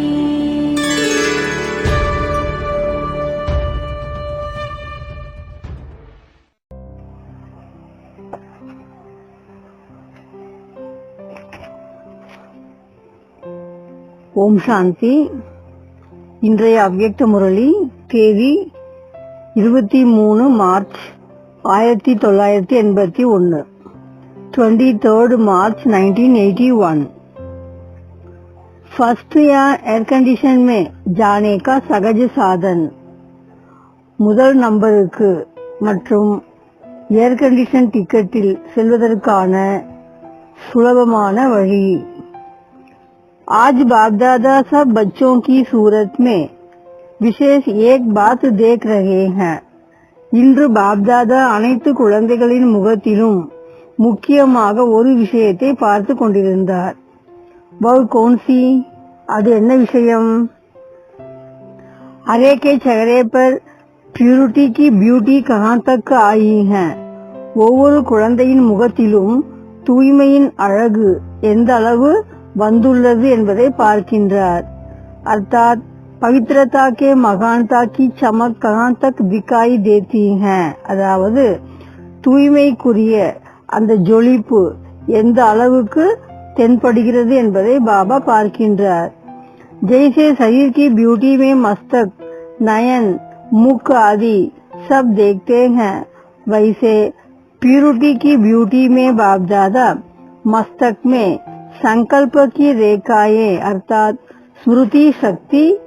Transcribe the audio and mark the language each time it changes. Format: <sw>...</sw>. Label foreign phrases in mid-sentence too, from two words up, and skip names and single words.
<ta>ஓம் சாந்தி. இன்றைய அவ்யக்த முரளி தேதி 23 மார்ச் 1981, 23rd मार्च 1981।</ta> <hi>फर्स्ट या</hi> <en>air condition</en> <hi>में जाने का सहज साधन।</hi> <ta>முதல் நம்பருக்கு மற்றும்</ta> <en>air condition</en> <ta>டிக்கெட்டில் செல்வதற்கான சுலபமான வழி।</ta> <hi>आज बाप दादा सब बच्चों की सूरत में विशेष एक बात देख रहे हैं।</hi> <ta>இன்று பாப்தாதா அனைத்து குழந்தைகளின் முகத்திலும் முக்கியமாக ஒரு விஷயத்தை பார்த்து கொண்டிருந்தார்।</ta> <hi>वह कौन सी?</hi> <ta>அது என்ன விஷயம்?</ta> <hi>हरे के चेहरे पर प्यूरिटी की ब्यूटी कहां तक आई है?</hi> <ta>ஒவ்வொரு குழந்தையின் முகத்திலும் தூய்மையின் அழகு எந்த அளவு வந்துள்ளது என்பதை பார்க்கின்றார்।</ta> <hi>अर्थात पवित्रता के महानता की चमक कहां तक दिखाई देती है?</hi> <ta>அதாவது தூய்மைக்குரிய அந்த ஜொலிப்பு எந்த அளவுக்கு தென்படுகிறது என்பதை பாபா பார்க்கின்றார்।</ta> <hi>जैसे शरीर की ब्यूटी में मस्तक, नयन, मुख आदि सब देखते हैं, वैसे प्यूरिटी की ब्यूटी में बाप दादा मस्तक में संकल्प की रेखाएं अर्थात स्मृति शक्ति,</hi>